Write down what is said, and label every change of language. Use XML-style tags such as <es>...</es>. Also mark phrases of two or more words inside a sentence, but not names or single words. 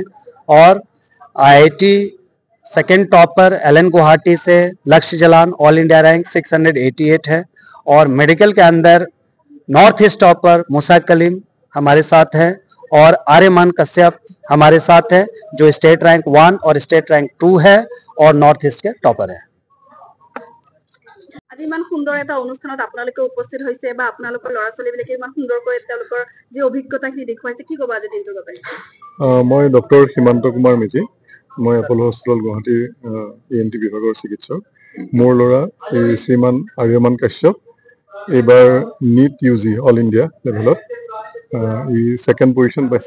<hi>और</hi> <en>IIT second topper</en> <hi>एलन गुवाहाटी से लक्ष्य जलान</hi> <en>All India rank</en> <hi>688 है। और मेडिकल के अंदर नॉर्थ ईस्ट टॉपर मूसा कलीम हमारे साथ हैं। और आर्यमान कश्यप हमारे साथ है, जो</hi> <en>state rank</en> <hi>1 और</hi> <en>state rank</en> <hi>2 है और नॉर्थ ईस्ट के टॉपर है।</hi> <as>আজি ইমান সুন্দৰ এটা অনুষ্ঠানত আপোনালোকে উপস্থিত হৈছে বা আপোনালোকৰ ল'ৰা ছোৱালীবিলাকে ইমান সুন্দৰকৈ তেওঁলোকৰ যি অভিজ্ঞতাখিনি দেখুৱাইছে, কি ক'ব আজি দিনটোৰ বাবে? মই ডক্টৰ সীমান্ত কুমাৰ মেধি, মই এপল হস্পিটেল গুৱাহাটীৰ ENT বিভাগৰ চিকিৎসক। মোৰ ল'ৰা শ্ৰীমান আৰ্যমান কাশ্যপ এইবাৰ NEET UG</as> <en>All India level</en> <as>ই</as> <en>second position</en> <as>পাইছে।</as>